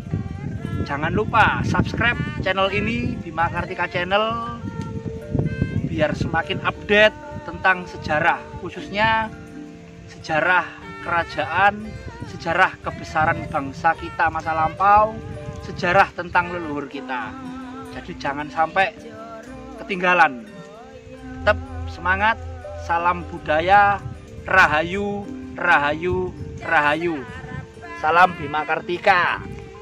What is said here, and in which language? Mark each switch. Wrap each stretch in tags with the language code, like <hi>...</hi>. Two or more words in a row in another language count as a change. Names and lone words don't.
<id>Untuk Jangan lupa subscribe channel ini, Bima Kartika Channel, biar semakin update tentang sejarah, khususnya sejarah kerajaan, sejarah kebesaran bangsa kita masa lampau, sejarah tentang leluhur kita. Jadi jangan sampai ketinggalan. Tetap semangat, salam budaya, rahayu, rahayu, rahayu. Salam Bima Kartika.</id>